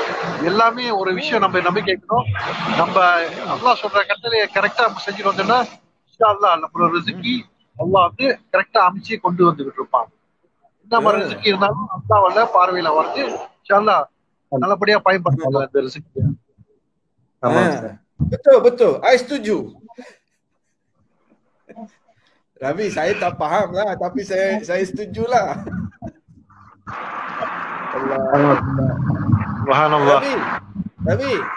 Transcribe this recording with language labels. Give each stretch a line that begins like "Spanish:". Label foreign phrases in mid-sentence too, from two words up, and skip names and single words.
Tamil: எல்லாமே ஒரு விஷயம் நம்ம நம்பி கேட்கணும். நம்ம அல்லாஹ் சொல்ற கட்டளையை கரெக்டா செஞ்சுட்டு வந்தோம்னா
Arabic: إن شاء الله
Tamil: நம்மளோட ரிசுக்கி அல்லாஹ் வந்து கரெக்டா அமைச்சு கொண்டு வந்துகிட்டு இருப்பாங்க. என்ன மாதிரி ரிசுக்கி இருந்தாலும் அல்லாஹ்வால பார்வையில வந்து
Arabic: إن شاء الله
Tamil: நல்லபடியா பயன்படுத்தலாம் அந்த ரிசுக்கி.
Malay: Betul. I setuju. Ravi, saya tak faham lah, tapi saya setuju lah. Subhanallah. Ravi.